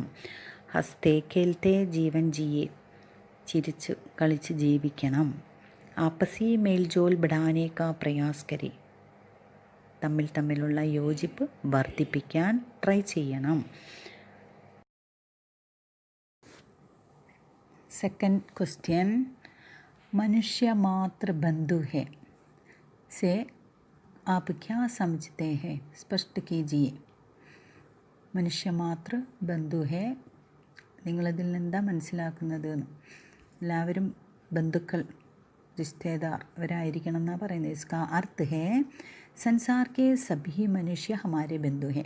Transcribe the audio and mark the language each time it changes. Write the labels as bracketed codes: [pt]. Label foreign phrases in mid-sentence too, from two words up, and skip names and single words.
[hi] हँसते खेलते जीवन जिए. [ml] ചിരിച്ച് കളിച്ച് ജീവിക്കണം. [hi] आपसी मेलजोल बढ़ाने का प्रयास करें. [ml] തമ്മിലുള്ള യോജിപ്പ് വർദ്ധിപ്പിക്കാൻ ട്രൈ ചെയ്യണം. [en] second question, [hi] मनुष्य मात्र बंधु है से आप क्या समझते हैं, स्पष्ट कीजिए. मनुष्य मात्र बंधु है, [ml] നിങ്ങളതിൽ നിന്നെന്താ മനസ്സിലാക്കുന്നത്? എല്ലാവരും ബന്ധുക്കൾ, റിശ്തേദാർ അവരായിരിക്കണം എന്നാണ് പറയുന്നത്. [hi] इसका अर्थ है संसार के सभी मनुष्य हमारे बंधु है.